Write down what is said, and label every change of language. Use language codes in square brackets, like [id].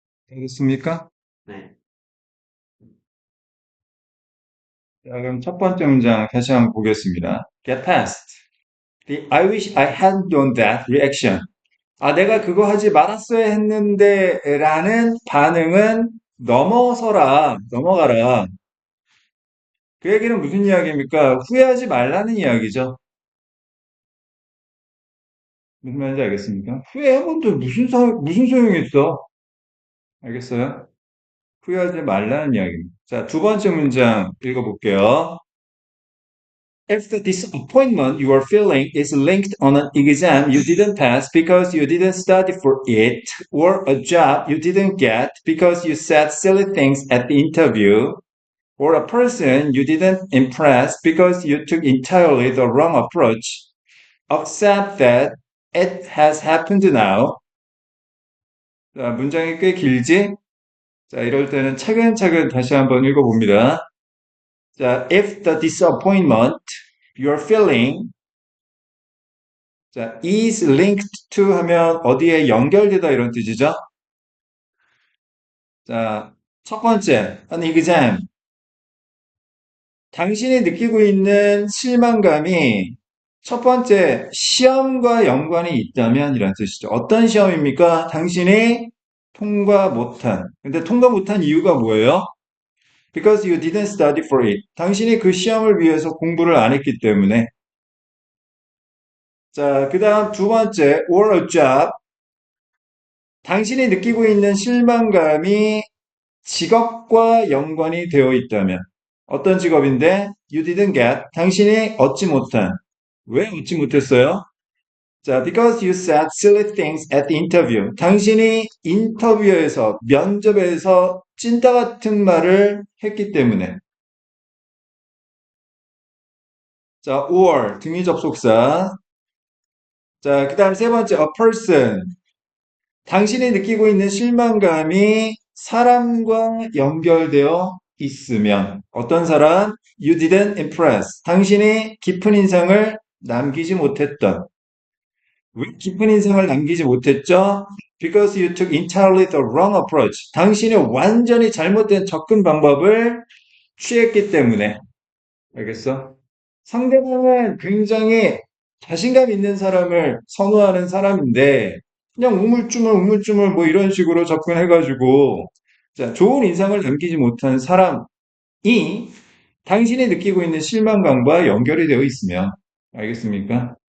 [ko] 알겠습니까? 자, 그럼 첫 번째 문장 다시 한번 보겠습니다. [en] Get past. The I wish I hadn't done that reaction. [ko] 아, 내가 그거 하지 말았어야 했는데 라는 반응은 넘어서라, 넘어가라. 그 얘기는 무슨 이야기입니까? 후회하지 말라는 이야기죠. 무슨 말인지 알겠습니까? 후회하면 또 무슨 소용이 있어? 알겠어요? 후회하지 말라는 이야기입니다. 자, 두 번째 문장 읽어볼게요. [en] If the disappointment you are feeling is linked on an exam you didn't pass because you didn't study for it, or a job you didn't get because you said silly things at the interview, or a person you didn't impress because you took entirely the wrong approach, accept that it has happened now. [ko] 자, 문장이 꽤 길지? 자, 이럴 때는 차근차근 다시 한번 읽어봅니다. 자, [en] if the disappointment you're feeling [ko] 자, [en] is linked to [ko] 하면 어디에 연결되다 이런 뜻이죠? 자, 첫 번째, an exam. 당신이 느끼고 있는 실망감이 첫 번째 시험과 연관이 있다면 이런 뜻이죠. 어떤 시험입니까? 당신이 통과 못한. 근데 통과 못한 이유가 뭐예요? [en] Because you didn't study for it. [ko] 당신이 그 시험을 위해서 공부를 안 했기 때문에. 자, 그 다음 두 번째, or a job. 당신이 느끼고 있는 실망감이 직업과 연관이 되어 있다면 어떤 직업인데 [en] you didn't get [ko] 당신이 얻지 못한 왜 얻지 못했어요? [en] 자, because you said silly things at the interview. [ko] 당신이 인터뷰에서 면접에서 찐따 같은 말을 했기 때문에 자, or 등위 접속사 자, 그다음 세 번째 a person 당신이 느끼고 있는 실망감이 사람과 연결되어 있으면 어떤 사람? [en] You didn't impress. [ko] 당신이 깊은 인상을 남기지 못했던. 왜 깊은 인상을 남기지 못했죠? [en] Because you took entirely the wrong approach. [ko] 당신이 완전히 잘못된 접근 방법을 취했기 때문에. 알겠어? 상대방은 굉장히 자신감 있는 사람을 선호하는 사람인데, 그냥 우물쭈물 뭐 이런 식으로 접근해가지고, 자, 좋은 인상을 남기지 못한 사람이 당신이 느끼고 있는 실망감과 연결이 되어 있으면, 알겠습니까?